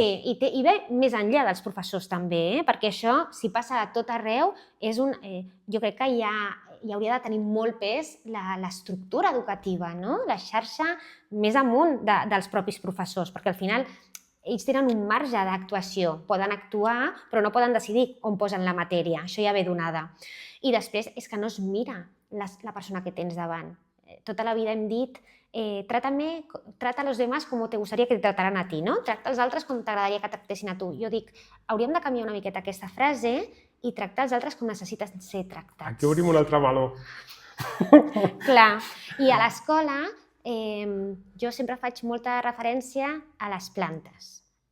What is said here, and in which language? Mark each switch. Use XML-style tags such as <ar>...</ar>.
<ca>Sí, i ve més enllà dels professors també, perquè això, si passa a tot arreu, jo crec que hi hauria de tenir molt pes l'estructura educativa, no? La xarxa més amunt dels propis professors, perquè al final ells tenen un marge d'actuació. Poden actuar, però no poden decidir on posen la matèria. Això ja ve donada. I després és que no es mira la persona que tens davant.</ca> <es>Tota la vida hem dit trata a los demás como te gustaría que te trataran a ti, no?</es> <ca>Tracta els altres com t'agradaria que tractessin a tu. Jo dic, hauríem de canviar una miqueta aquesta frase i tractar els altres com necessites ser tractats. Aquí obrim un altre meló. Clar. I a l'escola jo sempre faig molta referència a les plantes.</ca>